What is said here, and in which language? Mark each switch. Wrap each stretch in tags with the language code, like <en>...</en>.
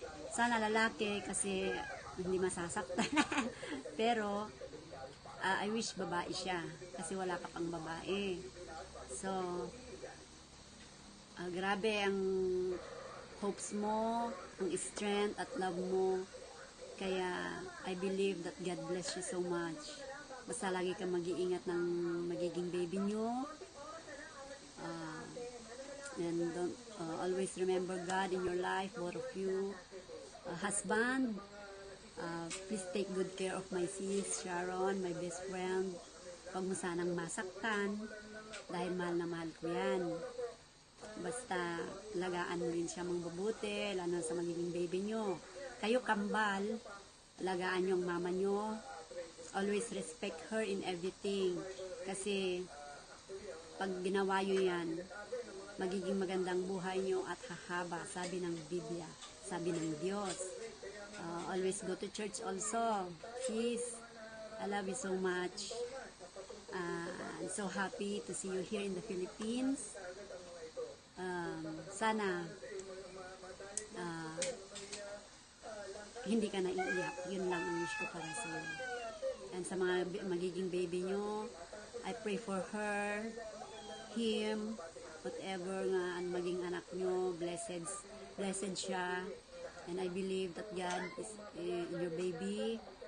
<tl>Sana lalaki kasi hindi masasaktan. Pero</tl> <en>I wish</en> <tl>babae siya kasi wala ka pang babae. So grabe ang hopes mo, ang strength at love mo. Kaya</tl> <en>I believe that God bless you so much.</en> <tl>Basta lagi kang mag-iingat ng magiging baby nyo.</tl> <en>And don't, always remember God in your life, both of you. Husband, please take good care of my sis, Sharon, my best friend.</en> <tl>Huwag mo sanang masaktan dahil mahal na mahal ko yan. Basta lagaan mo rin siya mabuti, lalo sa magiging baby nyo. Kayo kambal, alagaan yung mama nyo.</tl> <en>Always respect her in everything.</en> <tl>Kasi pag ginawa nyo yan, magiging magandang buhay nyo at hahaba, sabi ng Biblia, sabi ng Diyos.</tl> <en>Always go to church also. Sis, I love you so much. I'm so happy to see you here in the Philippines.</en> <tl>Sana hindi ka naiiyak. Yun lang ang wish ko para sa iyo.</tl> <en>And sa mga magiging baby nyo, I pray for her, him,</en> <tl>whatever nga ang maging anak nyo, blessed siya.</tl> <en>And I believe that God is in your baby.</en>